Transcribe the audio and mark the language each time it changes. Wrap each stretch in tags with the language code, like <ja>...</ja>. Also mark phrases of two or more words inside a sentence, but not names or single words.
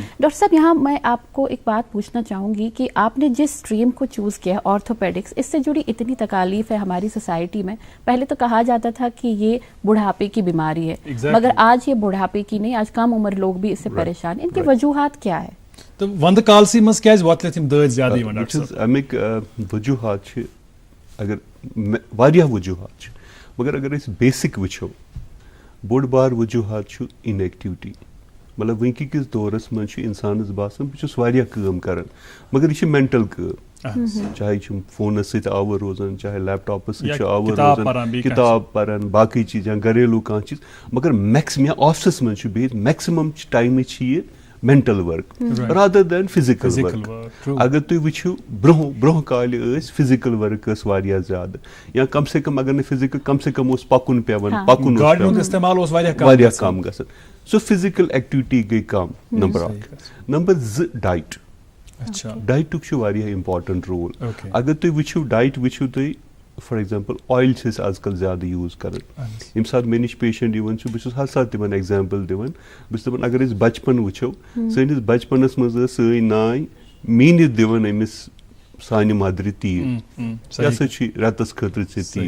<ur>ڈاکٹر صاحب یہاں میں آپ کو ایک بات پوچھنا چاہوں گی کہ آپ نے جس اسٹریم کو چوز کیا آرتھوپیڈکس, اس سے جڑی اتنی تکالیف ہے ہماری سوسائٹی میں. پہلے تو کہا جاتا تھا کہ یہ بڑھاپے کی بیماری ہے, مگر آج یہ بڑھاپے کی نہیں, آج کم عمر لوگ بھی اس سے پریشان. ان کی وجوہات کیا ہے؟</ur> <ks>تو وند کالسی مز کیا واتلت یم دٲدۍ زیادٕ یِوان ڈاکٹر صاحب؟ امیک وجوہات چھِ, اگر واریاہ وجوہات چھِ, مگر اگر أسۍ بیسک وٕچھو, بوٚڑ بار وجوہات چھُ اِن ایکٹیوٹی. مطلب وٕنکہِ کِس دورس منٛز چھُ اِنسانس باسان بہٕ چھُس واریاہ کٲم کران, مگر یہِ چھِ مینٹل کٲم, چاہے چھُ فونس سۭتۍ آوُر روزان, چاہے لیپ ٹاپس سۭتۍ چھُ آوُر روزان, کتاب پران, باقٕے چیٖز یا گریلوٗ کانٛہہ چیٖز, مگر میکسِمم یا آفسس منٛز چھُ بِہِتھ میکسِمم ٹایمہٕ چھِ یہِ</ks> <en>mental work rather than physical work.</en> <ks>اگر تُہۍ وٕچھِو برونٛہہ کالہِ ٲسۍ</ks> <en>physical work</en> <ks>ٲس واریاہ زیادٕ, یا کم سے کم اگر نہٕ physical کم سے کم اوس پکُن پیوان, پکُن اوس پیوان, استعمال اوس واریاہ کم گژھان. سو</ks> <en>physical activity</en> <ks>گٔے کم, نمبر اکھ. نمبر زٕ, ڈایٹ. ڈایٹُک چھُ واریاہ</ks> <en>important role.</en> <ks>اگر تُہۍ وٕچھِو ڈایٹ وٕچھِو تُہۍ,</ks> <en>for example</en> <ks>آیِل چھِ أسۍ آز کل زیادٕ یوٗز کران. ییٚمہِ ساتہٕ مےٚ نِش پیشنٹ یِوان چھُ, بہٕ چھُس ہر ساتہٕ تِمن ایگزامپل دِوان. بہٕ چھُس دپان اگر أسۍ بچپن وٕچھو, سٲنِس بچپنس منٛز ٲس سٲنۍ نانۍ میٖنِتھ دِوان أمِس سانہِ مدرِ تیٖل, یہِ ہسا چھُ رٮ۪تس خٲطرٕ ژےٚ تیٖل.</ks>